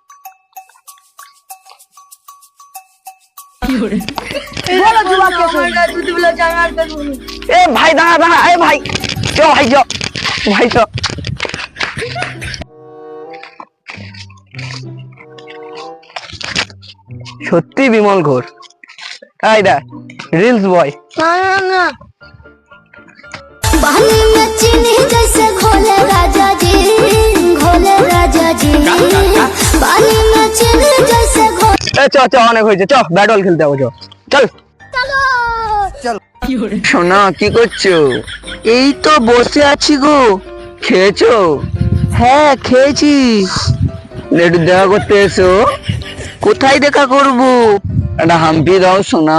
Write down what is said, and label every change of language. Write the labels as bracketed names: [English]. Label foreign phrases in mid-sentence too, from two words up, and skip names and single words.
[Bangla] এ ভাই দাঁড়া দাঁড়া, এ ভাই চ, ভাই চ, ভাই চ। সত্যি বিমল ঘোর। এই দেখ রিলস বয়। [Bhojpuri] पानी में चीनी जैसे घोले राजा जी, घोले राजा जी। पानी में चीनी जैसे घोले। [Bangla] এ চ চ, অনেক হয়েছে, চ ব্যাট বল খেলতে যাবো, চল। চল সোনা, কি করছো? এই তো বসে আছি গো। খেয়েছো? হ্যাঁ খেয়েছি। একটু দেখা করতে এসো। কোথায় দেখা করবো? একটা হাম্পি দাও সোনা।